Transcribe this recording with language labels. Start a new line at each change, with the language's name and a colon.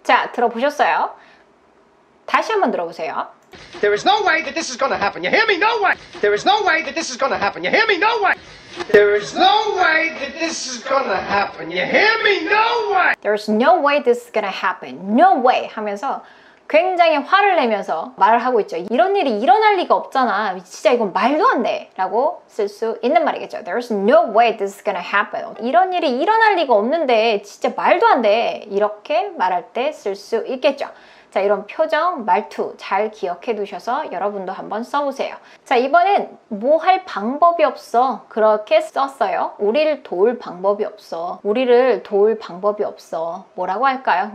Korean: 자, 들어보셨어요? 다시 한번 들어보세요.
English: There is no way that this is going to happen. You hear me? No way. There is no way that this is going to happen. You hear me? No way. There is no way that this is going to happen. You hear me? No way. There's no way this is gonna happen. No way
Korean: 하면서 굉장히 화를 내면서 말을 하고 있죠. 이런 일이 일어날 리가 없잖아. 진짜 이건 말도 안 돼. 라고 쓸 수 있는 말이겠죠.
English: There's no way this is gonna happen.
Korean: 이런 일이 일어날 리가 없는데 진짜 말도 안 돼. 이렇게 말할 때 쓸 수 있겠죠. 자, 이런 표정, 말투 잘 기억해 두셔서 여러분도 한번 써보세요. 자, 이번엔 뭐 할 방법이 없어. 그렇게 썼어요. 우리를 도울 방법이 없어. 우리를 도울 방법이 없어. 뭐라고 할까요?